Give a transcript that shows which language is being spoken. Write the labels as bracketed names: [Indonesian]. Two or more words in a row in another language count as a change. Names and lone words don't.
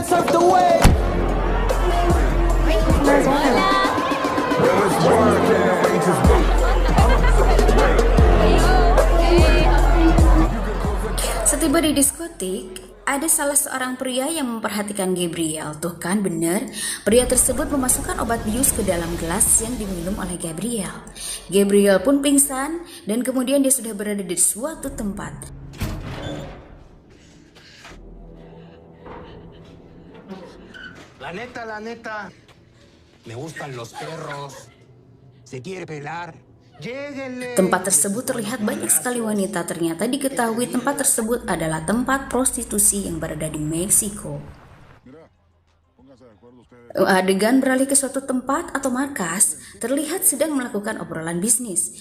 [Indonesian] Setiba di diskotik, ada salah seorang pria yang memperhatikan Gabriel. Tuh kan bener, pria tersebut memasukkan obat bius ke dalam gelas yang diminum oleh Gabriel. Gabriel pun pingsan dan kemudian dia sudah berada di suatu tempat. [Spanish] La neta, me gustan los perros. Se quiere pelar. [Indonesian] Tempat tersebut terlihat banyak sekali wanita. Ternyata diketahui tempat tersebut adalah tempat prostitusi yang berada di Meksiko. Adegan beralih ke suatu tempat atau markas, terlihat sedang melakukan obrolan bisnis.